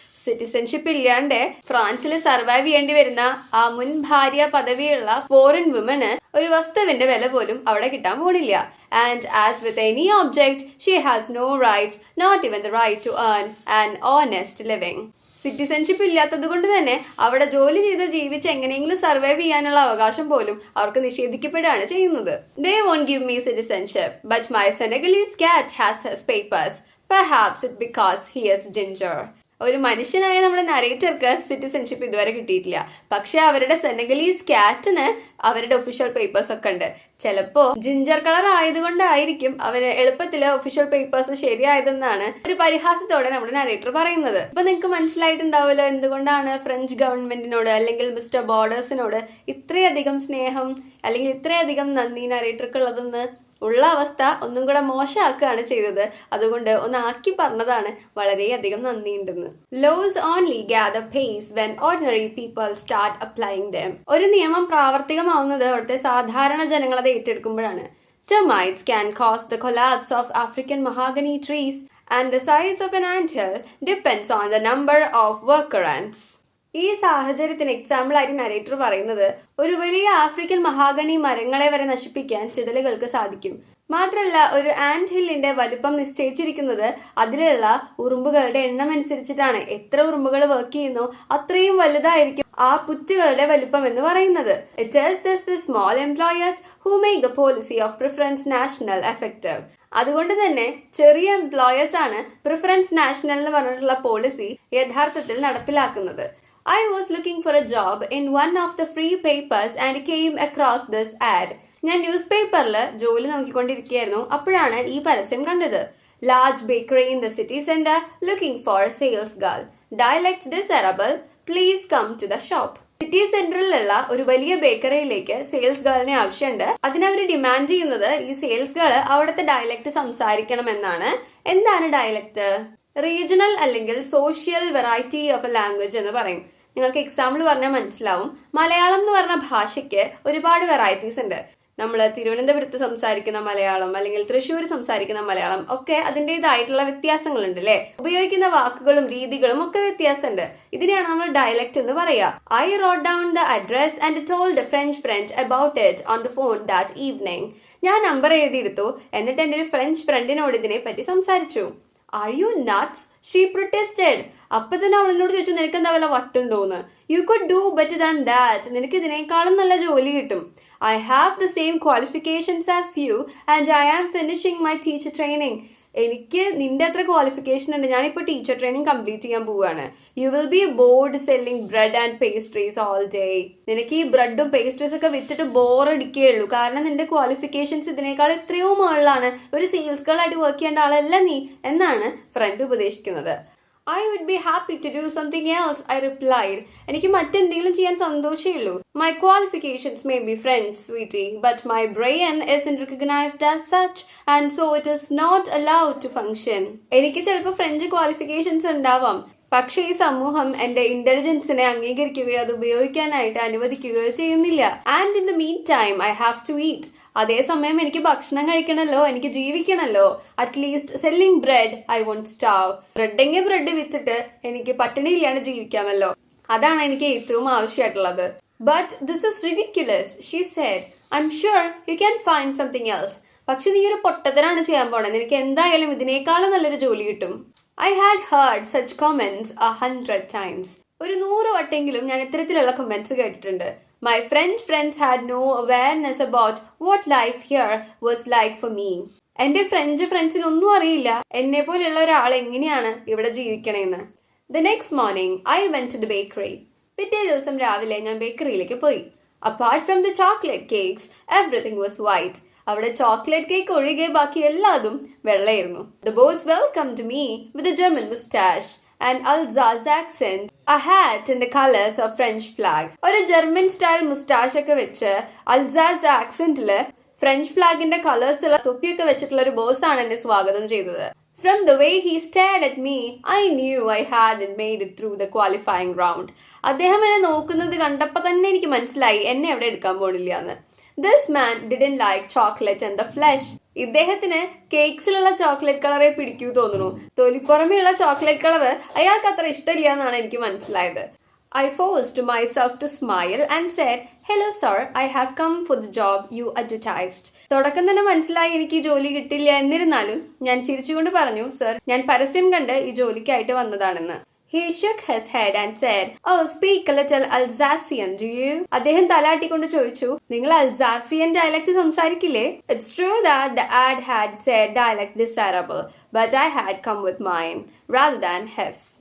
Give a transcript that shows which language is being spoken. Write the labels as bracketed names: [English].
[Malayalam] Citizenship ഇല്ലാണ്ട് ഫ്രാൻസിൽ survive ചെയ്യേണ്ടി വരുന്ന ആ മുൻ ഭാര്യ പദവിയുള്ള ഫോറിൻ വുമന് ഒരു വസ്തുവിന്റെ വില പോലും അവിടെ കിട്ടാൻ പോണില്ല. [English] And as with any object she has no rights, not even the right to earn an honest living. [Malayalam] Citizenship ഇല്ലാത്തത് കൊണ്ട് തന്നെ അവിടെ ജോലി ചെയ്ത് ജീവിച്ച് എങ്ങനെയെങ്കിലും സർവൈവ് ചെയ്യാനുള്ള അവകാശം പോലും അവർക്ക് നിഷേധിക്കപ്പെടുകയാണ് ചെയ്യുന്നത്. [English] They won't give me citizenship, but my Senagalese cat has his papers. Perhaps it because he is ginger. [Malayalam] ഒരു മനുഷ്യനായ നമ്മുടെ നരേറ്റർക്ക് സിറ്റിസൺഷിപ്പ് ഇതുവരെ കിട്ടിയിട്ടില്ല. പക്ഷെ അവരുടെ സെനഗലീസ് കാറ്റിന് അവരുടെ ഒഫീഷ്യൽ പേപ്പേഴ്സ് ഒക്കെ ഉണ്ട്. ചിലപ്പോ ജിഞ്ചർ കളർ ആയതുകൊണ്ടായിരിക്കും അവര് എളുപ്പത്തില് ഒഫീഷ്യൽ പേപ്പേഴ്സ് ശരിയായതെന്നാണ് ഒരു പരിഹാസത്തോടെ നമ്മുടെ നരേറ്റർ പറയുന്നത്. ഇപ്പൊ നിങ്ങൾക്ക് മനസ്സിലായിട്ടുണ്ടാവുമല്ലോ എന്തുകൊണ്ടാണ് ഫ്രഞ്ച് ഗവൺമെന്റിനോട് അല്ലെങ്കിൽ മിസ്റ്റർ ബോർഡേഴ്സിനോട് ഇത്രയധികം സ്നേഹം അല്ലെങ്കിൽ ഇത്രയധികം നന്ദി നരേറ്റർക്കുള്ളതെന്ന്. ഉള്ള അവസ്ഥ ഒന്നും കൂടെ മോശമാക്കുകയാണ് ചെയ്തത്. അതുകൊണ്ട് ഒന്ന് ആക്കി പറഞ്ഞതാണ് വളരെയധികം നന്ദിയുണ്ടെന്ന്. [English] Laws only gather pace when ordinary people start applying them. [Malayalam] ഒരു നിയമം പ്രാവർത്തികമാവുന്നത് അവിടുത്തെ സാധാരണ ജനങ്ങൾ അത് ഏറ്റെടുക്കുമ്പോഴാണ്. [English] Termites can cause the collapse of African mahogany trees and the size of an anthill depends on the number of worker ants. [Malayalam] ഈ സാഹചര്യത്തിന് example ആയിട്ട് narrator പറയുന്നത് ഒരു വലിയ ആഫ്രിക്കൻ മഹാഗണി മരങ്ങളെ വരെ നശിപ്പിക്കാൻ ചിതലുകൾക്ക് സാധിക്കും. മാത്രമല്ല ഒരു ആന്റ് ഹില്ലിന്റെ വലുപ്പം നിശ്ചയിച്ചിരിക്കുന്നത് അതിലുള്ള ഉറുമ്പുകളുടെ എണ്ണം അനുസരിച്ചിട്ടാണ്. എത്ര ഉറുമ്പുകൾ വർക്ക് ചെയ്യുന്നോ അത്രയും വലുതായിരിക്കും ആ പുറ്റുകളുടെ വലുപ്പം എന്ന് പറയുന്നത്. [English] It is the small employers who make the policy of preference national effective. [Malayalam] അതുകൊണ്ട് തന്നെ ചെറിയ എംപ്ലോയേഴ്സ് ആണ് പ്രിഫറൻസ് നാഷണൽ എന്ന് പറഞ്ഞിട്ടുള്ള പോളിസി യഥാർത്ഥത്തിൽ നടപ്പിലാക്കുന്നത്. [English] I was looking for a job in one of the free papers and came across this ad. [Malayalam] ഞാൻ news പേപ്പറിൽ ജോലി നോക്കിക്കൊണ്ടിരിക്കുകയായിരുന്നു. അപ്പോഴാണ് ഈ പരസ്യം കണ്ടത്. [English] Large bakery in the city center looking for sales girl. Dialect desirable. Please come to the shop. [Malayalam] City സെന്ററിലുള്ള ഒരു വലിയ ബേക്കറിയിലേക്ക് sales ഗേളിനെ ആവശ്യമുണ്ട്. അതിനവർ ഡിമാൻഡ് ചെയ്യുന്നത് ഈ സെയിൽസ് ഗേൾ അവിടുത്തെ ഡയലക്ട് സംസാരിക്കണം എന്നാണ്. എന്താണ് ഡയലക്ട്? [English] regional അല്ലെങ്കിൽ social variety of a language [Malayalam] എന്ന് പറയും. നിങ്ങൾക്ക് എക്സാമ്പിൾ പറഞ്ഞാൽ മനസ്സിലാവും. മലയാളം എന്ന് പറഞ്ഞ ഭാഷയ്ക്ക് ഒരുപാട് വെറൈറ്റീസ് ഉണ്ട്. നമ്മൾ തിരുവനന്തപുരത്ത് സംസാരിക്കുന്ന മലയാളം അല്ലെങ്കിൽ തൃശ്ശൂർ സംസാരിക്കുന്ന മലയാളം ഒക്കെ അതിൻ്റെതായിട്ടുള്ള വ്യത്യാസങ്ങളുണ്ട് അല്ലേ? ഉപയോഗിക്കുന്ന വാക്കുകളും രീതികളും ഒക്കെ വ്യത്യാസമുണ്ട്. ഇതിനെയാണ് നമ്മൾ ഡയലക്ട് എന്ന് പറയുക. [English] I wrote down the address and told a French friend about it on the phone that evening. [Malayalam] ഞാൻ നമ്പർ എഴുതിയെടുത്തു, എന്നിട്ട് എൻ്റെ ഒരു ഫ്രഞ്ച് ഫ്രണ്ടിനോട് ഇതിനെ പറ്റി സംസാരിച്ചു. [English] Are you nuts? She protested. [Malayalam] അപ്പൊ തന്നെ അവളോട് ചോദിച്ചു, നിനക്ക് എന്താ വല്ല വട്ടുണ്ടോന്ന്? [English] You could do better than that. [Malayalam] നിനക്ക് ഇതിനേക്കാളും നല്ല ജോലി കിട്ടും. [English] I have the same qualifications as you and I am finishing my teacher training. [Malayalam] എനിക്ക് നിന്റെ അത്ര ക്വാളിഫിക്കേഷൻ ഉണ്ട്. ഞാനിപ്പോൾ ടീച്ചർ ട്രെയിനിങ് കംപ്ലീറ്റ് ചെയ്യാൻ പോവുകയാണ്. [English] You will be bored selling bread and pastries all day. [Malayalam] നിനക്ക് ഈ ബ്രെഡും പേസ്ട്രീസ് ഒക്കെ വിറ്റിട്ട് ബോറടിക്കുകയുള്ളൂ. കാരണം നിന്റെ ക്വാളിഫിക്കേഷൻസ് ഇതിനേക്കാൾ എത്രയോ മുകളിലാണ്. ഒരു സെയിൽസ് ഗേൾ ആയിട്ട് വർക്ക് ചെയ്യേണ്ട ആളല്ല നീ എന്നാണ് ഫ്രണ്ട് ഉപദേശിക്കുന്നത്. [English] I would be happy to do something else, I replied. [Malayalam] എനിക്ക് മറ്റെന്തെങ്കിലും ചെയ്യാൻ സന്തോഷമേ. [English] My qualifications may be French, sweetie, but my brain isn't recognized as such, and so it is not allowed to function. [Malayalam] എനിക്ക് ചിലപ്പോൾ French qualifications ഉണ്ടാവാം, പക്ഷേ ഈ സമൂഹം എന്റെ ഇന്റലിജൻസിനെ അംഗീകരിക്കുകയോ അത് ഉപയോഗിക്കാനായിട്ട് അനുവദിക്കുകയോ ചെയ്യുന്നില്ല. [English] And in the meantime I have to eat. [Malayalam] അതേസമയം എനിക്ക് ഭക്ഷണം കഴിക്കണമല്ലോ, എനിക്ക് ജീവിക്കണമല്ലോ. [English] At least selling bread I won't starve. [Malayalam] ബ്രെഡെങ്കിൽ bread വിറ്റിട്ട് എനിക്ക് പട്ടിണിയില്ലാണ്ട് ജീവിക്കാമല്ലോ. അതാണ് എനിക്ക് ഏറ്റവും ആവശ്യമായിട്ടുള്ളത്. [English] But this is ridiculous, she said. I'm sure you can find something else. [Malayalam] പക്ഷെ നീ ഒരു പൊട്ടത്തരാണ് ചെയ്യാൻ പോണത്. നിനക്ക് എന്തായാലും ഇതിനേക്കാളും നല്ലൊരു ജോലി കിട്ടും. [English] I had heard such comments 100 times. [Malayalam] ഒരു 100 വട്ടെങ്കിലും ഞാൻ ഇത്തരത്തിലുള്ള കമന്റ്സ് കേട്ടിട്ടുണ്ട്. [English] My French friends had no awareness about what life here was like for me. [Malayalam] എന്റെ ഫ്രഞ്ച് ഫ്രണ്ട്സിനൊന്നും അറിയില്ല എന്നെ പോലെയുള്ള ഒരാൾ എങ്ങനെയാണ് ഇവിടെ ജീവിക്കണേന്ന്. [English] The next morning I went to the bakery. [Malayalam] പിറ്റേ ദിവസം രാവിലെ ഞാൻ ബേക്കറിയിലേക്ക് പോയി. [English] Apart from the chocolate cakes, everything was white. [Malayalam] അവിടെ ചോക്ലേറ്റ് കേക്ക് ഒഴികെ ബാക്കി എല്ലാതും വെള്ളയായിരുന്നു. [English] The boss welcomed me with a German mustache, an Alsace accent, a hat in the colors of French flag. [Malayalam] ഒരു ജർമ്മൻ സ്റ്റൈൽ മുസ്റ്റാഷ് ഒക്കെ വെച്ച് Alsace ആക്സെന്റില് French ഫ്ലാഗിന്റെ colours ഉള്ള തൊപ്പിയൊക്കെ വെച്ചിട്ടുള്ള ഒരു ബോസാണ് എന്നെ സ്വാഗതം ചെയ്തത്. [English] From the way he stared at me, I knew I hadn't made it through the qualifying round. [Malayalam] അദ്ദേഹം എന്നെ നോക്കുന്നത് കണ്ടപ്പോൾ തന്നെ എനിക്ക് മനസ്സിലായി എന്നെ അവിടെ എടുക്കാൻ പോണില്ല എന്ന്. [English] This man didn't like chocolate and the flesh. [Malayalam] ഇദ്ദേഹത്തിന് കേക്സിലുള്ള ചോക്ലേറ്റ് കളറെ പിടിക്കൂ തോന്നുന്നു. തൊലിപ്പുറമെയുള്ള ചോക്ലേറ്റ് കളർ അയാൾക്ക് അത്ര ഇഷ്ടമില്ല എന്നാണ് എനിക്ക് മനസ്സിലായത്. [English] I forced myself to smile and said, "Hello sir, I have come for the job you advertised." [Malayalam] തുടക്കം തന്നെ മനസ്സിലായി എനിക്ക് ഈ ജോലി കിട്ടില്ല. എന്നിരുന്നാലും ഞാൻ ചിരിച്ചുകൊണ്ട് പറഞ്ഞു, സർ, ഞാൻ പരസ്യം കണ്ട് ഈ ജോലിക്കായിട്ട് വന്നതാണെന്ന്. [English] He shook his head and said, "Oh, speak a little Alsatian, do you?" [Malayalam] അദ്ദേഹം തലാട്ടിക്കൊണ്ട് ചോദിച്ചു, നിങ്ങൾ അൽസാസിയൻ dialect സംസാരിക്കില്ലേ? [English] It's true that the ad had said dialect desirable, but I had come with mine rather than his.